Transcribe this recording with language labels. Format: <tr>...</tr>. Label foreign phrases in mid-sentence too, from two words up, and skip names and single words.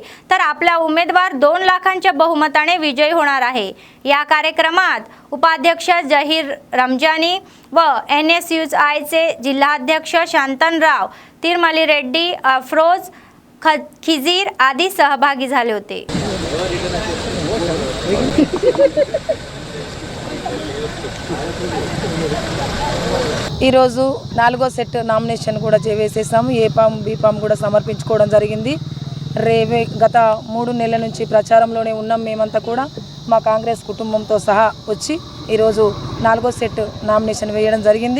<mr>तर आपला उमेदवार 2 लाखांच्या बहुमताने विजयी होणार आहे। या कार्यक्रमात उपाध्यक्ष जहीर रमजानी व NSUI चे जिल्हाध्यक्ष शांतनराव तिरमली रेड्डी, अफरोज खिजीर आदी सहभागी झाले होते।</mr> <te>ఈరోజు 4వ</te> <en>set nomination</en> <te>కూడా వేసేసాము।</te> <en>A form B form</en> <te>కూడా సమర్పించుకోవడం జరిగింది। గత 3 నెలల నుంచి ప్రచారంలోనే ఉన్నాం మేమంతా కూడా మా కాంగ్రెస్ కుటుంబంతో సహా వచ్చి ఈరోజు 4వ</te> <en>set nomination</en> <te>వేయడం జరిగింది।</te>